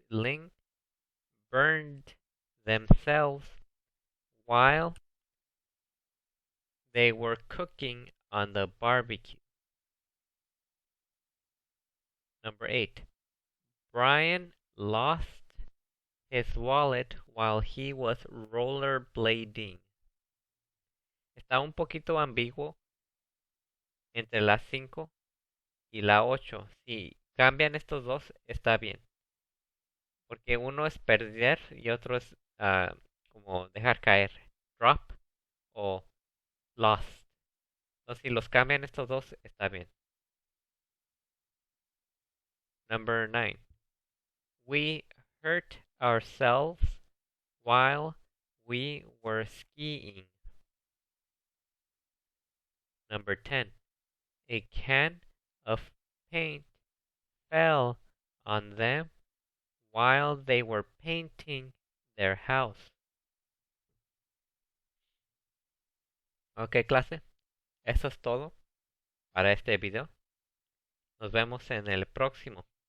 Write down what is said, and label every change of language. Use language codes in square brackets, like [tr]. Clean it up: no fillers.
[en] Ling burned themselves while they were cooking on the barbecue. Number 8. Brian lost his wallet while he was rollerblading. [es] Está un poquito ambiguo entre la 5 y la 8. Si cambian estos dos, está bien. Porque uno es perder y otro es como dejar caer. Drop o lost. Entonces, si los cambian estos dos, está bien. [en] Number 9. We hurt ourselves while we were skiing. Number 10. A can of paint fell on them while they were painting their house. [es] Ok, clase. Eso es todo para este video. Nos vemos en el próximo.